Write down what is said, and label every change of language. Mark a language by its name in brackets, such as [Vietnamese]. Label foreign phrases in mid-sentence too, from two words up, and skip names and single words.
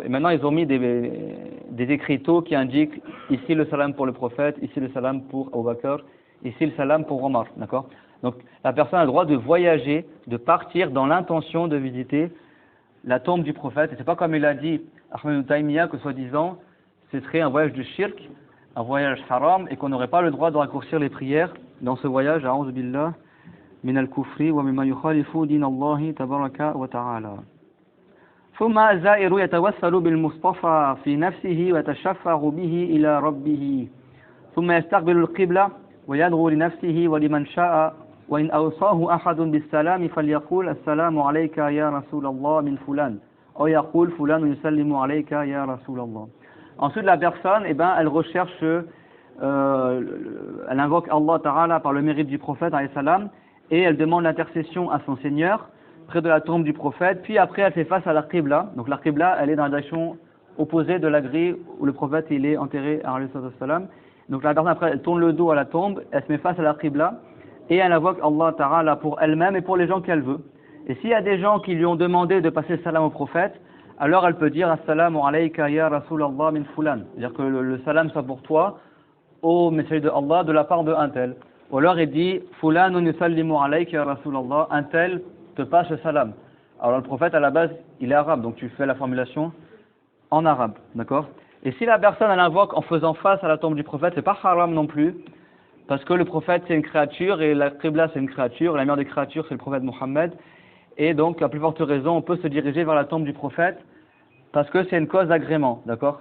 [French] Et maintenant ils ont mis des écriteaux qui indiquent ici le salam pour le prophète, ici le salam pour Abu Bakr, ici le salam pour Omar, d'accord? Donc la personne a le droit de voyager, de partir dans l'intention de visiter la tombe du prophète. Et c'est pas comme il a dit Ahmed ibn Taymiyyah que soi-disant ce serait un voyage de shirk, un voyage haram, et qu'on n'aurait pas le droit de raccourcir les prières dans ce voyage. [Arabic] أعوذ بالله من الكفر ومما يخالف دين الله تبارك وتعالى. ثم الزائر يتوسل بالمصطفى في نفسه ويتشفع به إلى ربه ثم يستقبل القبلة ويدعو لنفسه ولمن شاء وإن أوصاه أحد بالسلام فليقول السلام عليك يا رسول الله من فلان أو يقول فلان يسلم عليك يا رسول الله. [French] Ensuite la personne, elle recherche, elle invoque Allah Ta'ala par le mérite du prophète [Arabic] عليه السلام, [French] et elle demande l'intercession à son Seigneur près de la tombe du prophète, puis après elle fait face à la Qibla. Donc la Qibla, elle est dans la direction opposée de la grille où le prophète il est enterré [Arabic] عليه السلام. [French] Donc la personne après elle tourne le dos à la tombe, elle se met face à la Qibla et elle invoque Allah Ta'ala pour elle-même et pour les gens qu'elle veut. Et s'il y a des gens qui lui ont demandé de passer salam au prophète, alors elle peut dire [Arabic] السلام عليك يا رسول الله من فلان. [French] C'est-à-dire que le salam soit pour toi, ô messager de Allah, de la part de un tel. Ou alors il dit [Arabic] فلان يسلم عليك يا رسول الله, [French] un tel te passe le salam. Alors le prophète à la base il est arabe, donc tu fais la formulation en arabe, d'accord? Et si la personne elle invoque en faisant face à la tombe du prophète, c'est pas haram non plus, parce que le prophète c'est une créature et la Qibla c'est une créature, la meilleure des créatures c'est le prophète Mohammed, et donc à plus forte raison on peut se diriger vers la tombe du prophète parce que c'est une cause d'agrément, d'accord?